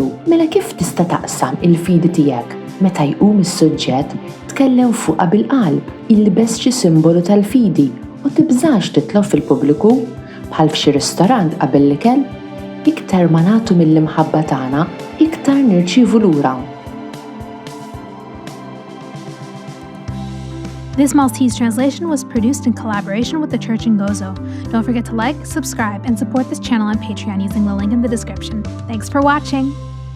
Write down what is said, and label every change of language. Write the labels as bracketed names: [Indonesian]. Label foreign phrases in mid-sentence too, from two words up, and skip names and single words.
[Maltese] Mela kif tista' taqsam il-fidi tiegħek? Meta jqum is-suġġett tkellem fuqha bil-qalb, ilbes xi simbolu tal-fidi u tibżax titlob fil-pubbliku bħal f'xi ristorant qabel l-ikel. Iktar ma nagħtu mill-imħabba tagħna, iktar nirċievu lura. [English] This Maltese translation was produced in collaboration with the Church in Gozo. Don't forget to like, subscribe, and support this channel on Patreon using the link in the description. Thanks for watching!